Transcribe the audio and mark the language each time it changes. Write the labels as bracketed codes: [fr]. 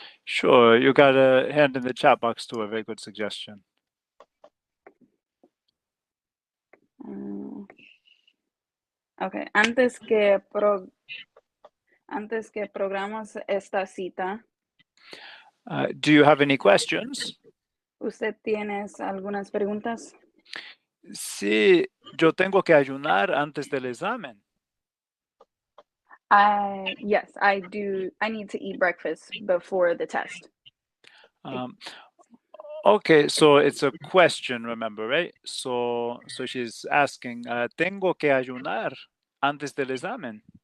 [en] sure, you got a hand in the chat box too. A very good suggestion. [es] Okay. Antes que programamos esta cita, [en] Do you have any questions? [es] ¿usted tiene algunas preguntas? Sí, yo tengo que ayunar antes del examen. [en] Yes, I do. I need to eat breakfast before the test. Okay, so it's a question, remember, right? So she's asking, [es] tengo que ayunar antes del examen.